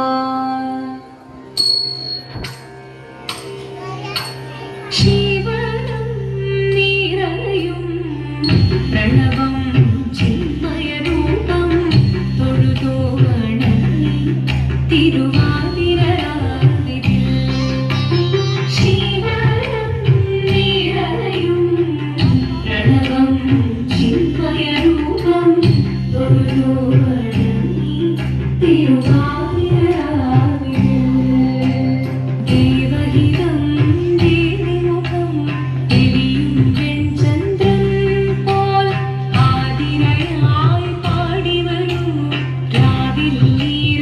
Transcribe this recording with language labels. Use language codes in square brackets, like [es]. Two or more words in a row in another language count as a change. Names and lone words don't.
[sa] शिवनं निरयुं प्रणवं चिन्मयरूपं [ml] തൊഴുതു വണങ്ങി തിരുവാതിരരാവിതിൽ [sa] शिवनं निरयुं प्रणवं चिन्मयरूपं [ml] തൊഴുതു വണങ്ങി തിരുവാതിരരാവിതിൽ ദേവഹിതം ദേവിമുഖം തെളിയും വെൺചന്ദ്രൻ പോൽ ആതിരയായി പാടിവരൂ രാവിൽ നീ